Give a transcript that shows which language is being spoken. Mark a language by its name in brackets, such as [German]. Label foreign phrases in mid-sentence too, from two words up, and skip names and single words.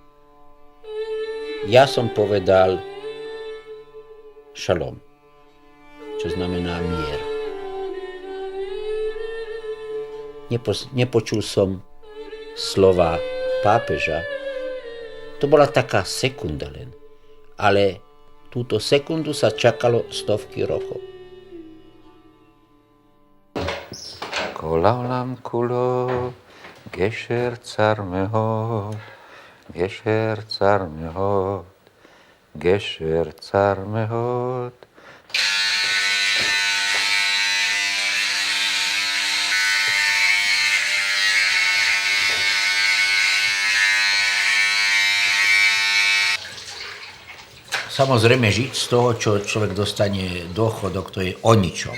[Slovak] Ja som povedal šalom, čo znamená mier. Nepočul som slova pápeža. To bola taká sekunda len. Ale túto sekundu sa čakalo stovky rokov. [Hebrew] Kol העולם כולו גשר צר מאוד, גשר צר מאוד, גשר צר מאוד. [Slovak] Samozrejme žiť z toho, čo človek dostane dôchodok, to je o ničom.